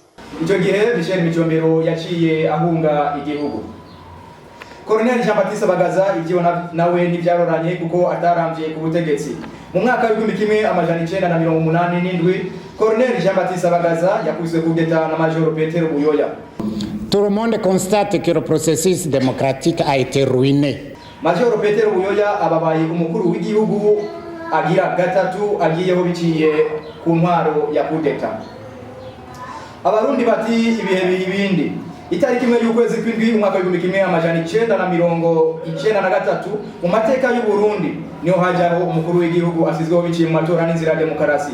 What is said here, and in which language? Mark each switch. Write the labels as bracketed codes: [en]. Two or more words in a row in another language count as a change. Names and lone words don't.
[rn] Icyo gihe Michel Micombero yaciye ahunga igihugu. Colonel Jean Baptiste Bagaza ivyo nawe n'ivyaroranye kuko atarambye ku butegetsi. Mu mwaka w'igihumbi kimwe amajana 987 Colonel Jean Baptiste Bagaza yakubiswe kudeta na Major Petero Buyoya. [fr] Tout le monde constate que le processus démocratique a été ruiné. [rn] Major Petero Buyoya ababaye umukuru w'igihugu agira gatatu agiyeho biciye ku ntwaro ya kudeta. Abarundi bati ibihe bibindi. Itariki imwe y'ukwezi kw'indwi umwaka w'igihumbi kimwe amajana 993 mu mateka y'u Burundi niho hajaho umukuru w'igihugu asizweho biciye mu matora n'inzira ya demokarasi.